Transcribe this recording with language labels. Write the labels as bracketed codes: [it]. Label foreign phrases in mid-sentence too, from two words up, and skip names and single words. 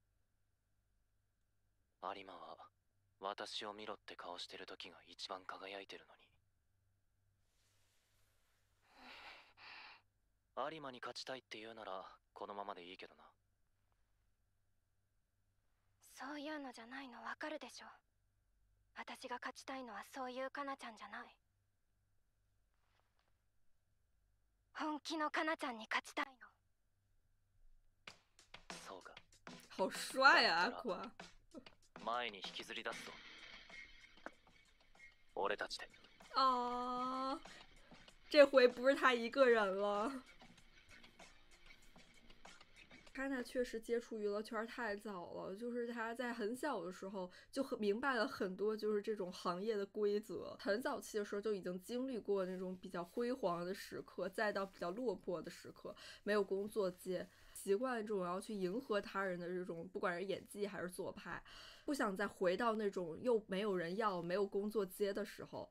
[ja] 有馬は私を見ろって顔してる時が一番輝いてるのに。有馬に勝ちたいって言うならこのままでいいけどな。そういうのじゃないのわかるでしょ。私が勝ちたいのはそういうかなちゃんじゃない。本気のかなちゃんに勝ちたいの。 [zh] 好帅啊，阿夸！ [ja] 前に引きずり出すぞ。俺たちで。 [zh] 啊，这回不是他一个人了。卡娜确实接触娱乐圈太早了，就是他在很小的时候就明白了很多就是这种行业的规则，很早期的时候就已经经历过那种比较辉煌的时刻，再到比较落魄的时刻，没有工作接，习惯这种要去迎合他人的这种，不管是演技还是做派，不想再回到那种又没有人要、没有工作接的时候。